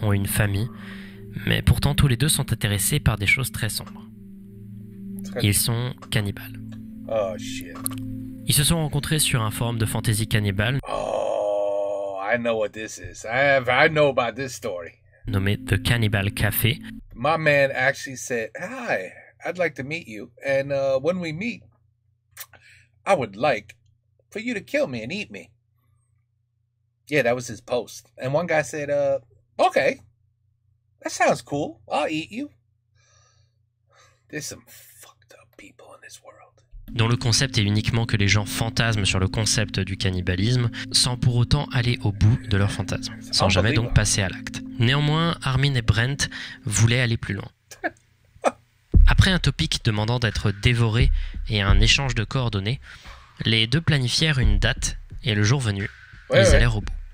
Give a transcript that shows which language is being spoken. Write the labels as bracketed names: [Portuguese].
[French] ont une famille, mais pourtant tous les deux sont intéressés par des choses très sombres. Ils sont cannibales. [English] Oh, shit. [French] Ils se sont rencontrés sur un forum de fantasy cannibale [English] Oh, I know what this is. I know about this story. [French] nommé The Cannibal Café. [English] My man actually said, hi, I'd like to meet you. And when we meet, I would like for you to kill me and eat me. Yeah, that was his post. And one guy said, okay, that sounds cool. I'll eat you. There's some fucked up people in this world. [French] Dont le concept est uniquement que les gens fantasment sur le concept du cannibalisme sans pour autant aller au bout de leur fantasme, sans jamais donc passer à l'acte. Néanmoins, Armin et Brent voulaient aller plus loin. Après un topic demandant d'être dévoré et un échange de coordonnées, les deux planifièrent une date et le jour venu, ils allèrent au bout.